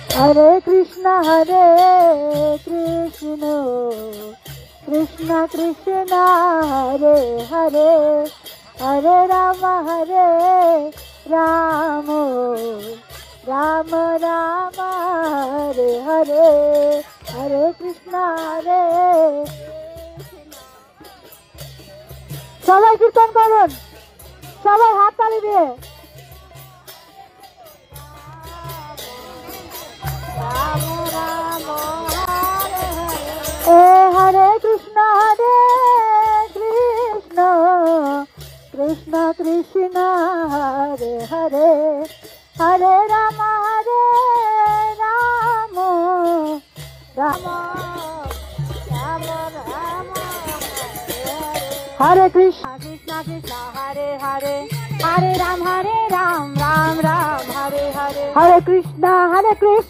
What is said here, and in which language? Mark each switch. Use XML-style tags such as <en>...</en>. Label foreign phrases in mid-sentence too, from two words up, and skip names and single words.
<sa>हरे कृष्ण कृष्ण कृष्ण हरे हरे हरे राम राम राम हरे हरे हरे कृष्ण</sa> <bn>সবাই কীর্তন করুন, সবাই হাত তালি দিয়ে।</bn> <sa>রাম রাম হরে হরে হরে কৃষ্ণ কৃষ্ণ কৃষ্ণ হরে হরে हरे राम राम राम हरे कृष्ण कृष्ण कृष्ण हरे हरे हरे राम राम राम हरे हरे हरे कृष्ण कृष्ण</sa>